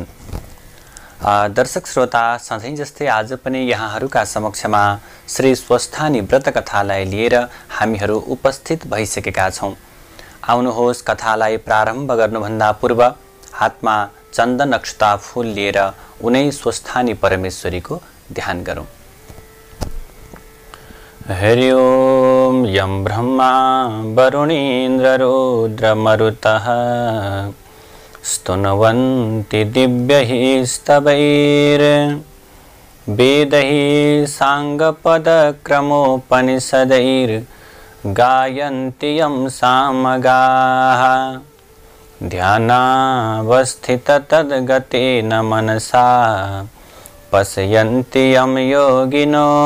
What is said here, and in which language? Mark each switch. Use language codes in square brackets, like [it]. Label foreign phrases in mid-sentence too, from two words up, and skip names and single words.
[ne] दर्शक श्रोता, सधैँ जस्तै आज पनि यहाँहरूका समक्षमा श्री स्वस्थानी व्रत कथालाई लिएर हामीहरू उपस्थित भइसकेका छौँ। आउनुहोस्, कथालाई प्रारम्भ गर्नुभन्दा पूर्व हातमा चन्दन अक्षता फूल लिएर उनै स्वस्थानी परमेश्वरीको ध्यान गरौँ। [sa] हरि ओम यं ब्रह्मा वरुणेन्द्र रुद्र मरुतः स्तुन्वन्ति दिव्यैः स्तवैर् वेदैः साङ्गपदक्रमोपनिषदैर् गायन्ति यं सामगाः ध्यानावस्थिततद्गतेन मनसा पश्यन्ति यं योगिनो